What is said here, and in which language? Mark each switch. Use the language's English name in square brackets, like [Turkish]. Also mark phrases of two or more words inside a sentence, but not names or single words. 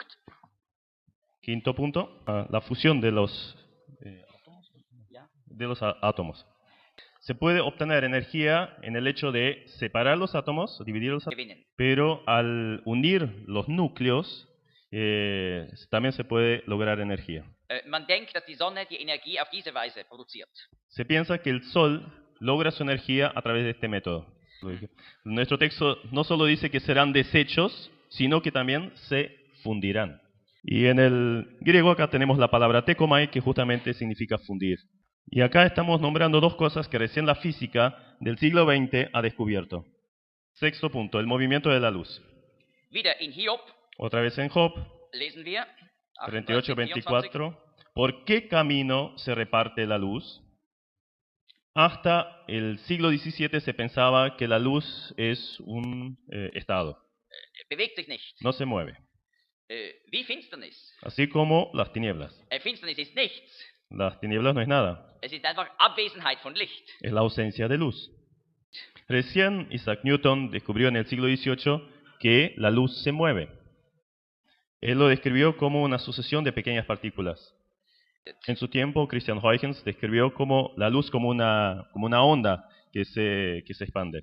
[Spanish] Quinto punto, la fusión de los átomos. Se puede obtener energía en el hecho de separar los átomos, dividir los átomos, [German] Gewinnen. [Spanish] pero al unir los núcleos también se puede lograr energía. [German] Man denkt, dass die Sonne die Energie auf diese Weise produziert. [Spanish] Se piensa que el Sol logra su energía a través de este método. Nuestro texto no solo dice que serán desechos, sino que también se fundirán. Y en el griego acá tenemos la palabra tekomai, que justamente significa fundir. Y acá estamos nombrando dos cosas que recién la física del siglo XX ha descubierto. Sexto punto, el movimiento de la luz. [German] Wieder in Hiob [Spanish] Otra vez en Job [German] lesen wir 38-24. [Spanish] ¿Por qué camino se reparte la luz? Hasta el siglo XVII se pensaba que la luz es un estado. [German] Bewegt sich nicht. [Spanish] No se mueve. [German] Wie Finsternis. [Spanish] Así como las tinieblas. [German] Finsternis ist nichts. [Spanish] Las tinieblas no es nada. [German] Es ist einfach Abwesenheit von Licht. [Spanish] Es la ausencia de luz. Recién Isaac Newton descubrió en el siglo XVIII que la luz se mueve. Él lo describió como una sucesión de pequeñas partículas. En su tiempo, Christian Huygens describió como la luz como una onda que se expande.